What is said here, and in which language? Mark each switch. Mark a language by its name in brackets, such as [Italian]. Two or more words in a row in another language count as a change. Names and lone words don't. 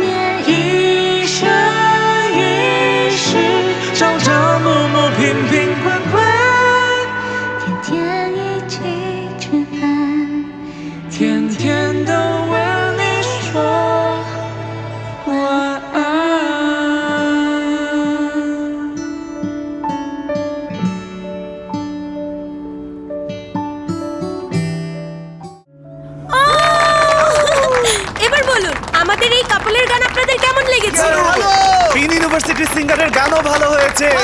[Chinese] 一生一世，朝朝暮暮，瓶瓶罐罐，天天一起吃饭，天天都为你说晚安。 [Bangla] এবার বলুন, আমাদের এই কাপলের গান আপনাদের কেমন লেগেছে? পিন ইউনিভার্সিটির সিঙ্গারের গানও ভালো হয়েছে।